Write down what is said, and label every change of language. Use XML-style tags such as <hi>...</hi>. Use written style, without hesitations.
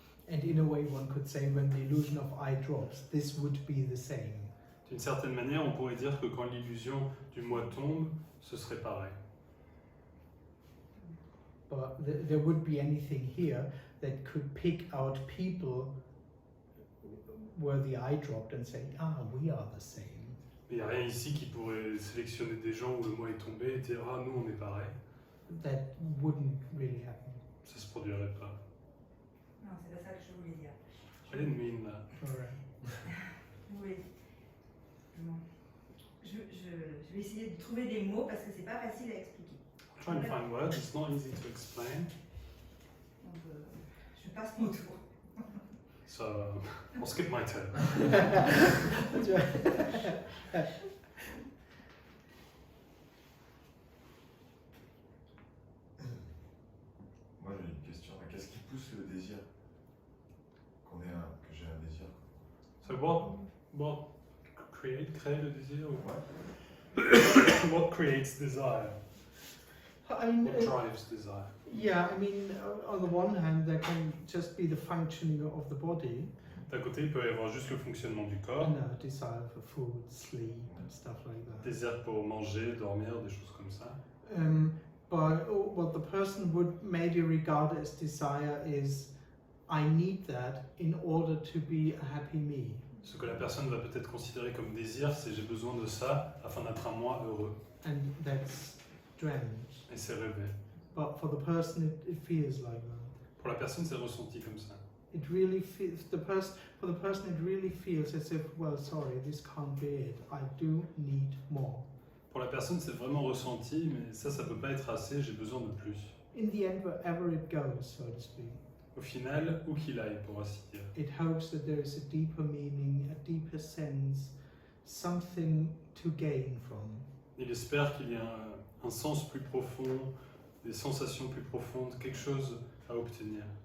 <en>And in a way, one could say when the illusion of I drops, this would be the same.</en> <fr>D'une certaine manière, on pourrait dire que quand l'illusion du moi tombe, ce serait pareil.</fr> <en>But there would be anything here that could pick out people where the I dropped and say, we are the same.</en> <fr>Il n'y a rien ici qui pourrait sélectionner des gens où le moi est tombé et dire nous on est pareil.</fr> <en>That wouldn't really happen.</en> <fr>Ça se produirait pas. Non, c'est pas ça que je voulais dire.</fr> <en>I didn't mean that. Alright.</en> <fr>Oui. Bon. Je vais essayer de trouver des mots parce que c'est pas facile à expliquer.</fr> <en>I'm trying to find words, it's not easy to explain.</en> <fr>Donc, je passe mon tour.</fr> <en>So I'll skip my turn.</en> <fr>Moi j'ai une question. Qu'est-ce qui pousse le désir? Que j'ai un désir?</fr> <en>So what</en> <fr>crée le désir? Ouais.</fr> <en>What creates desire? I mean, What drives desire? yeah, I mean, on the one hand, there can just be the functioning of the body,</en> <fr>D'un côté, il peut y avoir juste le fonctionnement du corps,</fr> <en>and a desire for food, sleep, and stuff like that.</en> <fr>désir pour manger, dormir, des choses comme ça.</fr> <en>But what the person would maybe regard as desire is, I need that in order to be a happy me.</en> <fr>Ce que la personne va peut-être considérer comme désir, c'est j'ai besoin de ça afin d'être un moi heureux.</fr> <en>And that's strange.</en> <fr>Et c'est rêvé.</fr> <en>But for the person, it feels like that.</en> <fr>Pour la personne, c'est ressenti comme ça.</fr> <en>It really feels, for the person, it really feels as if, well, sorry, this can't be it. I do need more.</en> <fr>Pour la personne, c'est vraiment ressenti, mais ça peut pas être assez, j'ai besoin de plus.</fr> <en>In the end, wherever it goes, so to speak,</en> <fr>Au final, où qu'il aille, pour ainsi dire.</fr> <en>it hopes that there is a deeper meaning, a deeper sense, something to gain from.</en> <fr>Il espère qu'il y a un sens plus profond, des sensations plus profondes, quelque chose à obtenir.</fr>